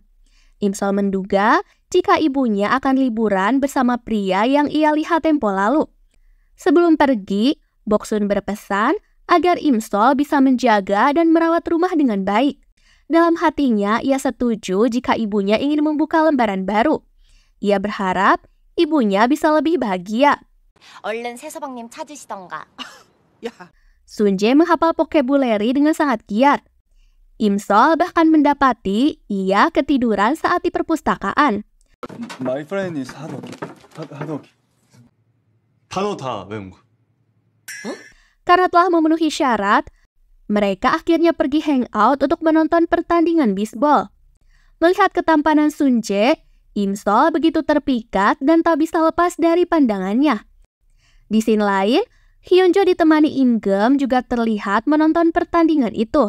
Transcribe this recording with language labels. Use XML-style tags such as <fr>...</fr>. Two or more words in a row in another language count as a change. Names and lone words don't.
<id>Im Sol menduga jika ibunya akan liburan bersama pria yang ia lihat tempo lalu. Sebelum pergi, Boksun berpesan agar Im Sol bisa menjaga dan merawat rumah dengan baik. Dalam hatinya, ia setuju jika ibunya ingin membuka lembaran baru. Ia berharap ibunya bisa lebih bahagia.</id> <ko>얼른 세서방님 찾으시던가.</ko> <id>Sunjae menghafal vocabulary dengan sangat giat. Im Sol bahkan mendapati ia ketiduran saat di perpustakaan.</id> <en>My friend is</en> <ko>하덕이. 하덕이. 단어 다 외운 거.</ko> <id>Karena telah memenuhi syarat, mereka akhirnya pergi hangout untuk menonton pertandingan bisbol. Melihat ketampanan Sunjae, Im Sol begitu terpikat dan tak bisa lepas dari pandangannya. Di scene lain, Hyunjo ditemani Im Gem juga terlihat menonton pertandingan itu.</id>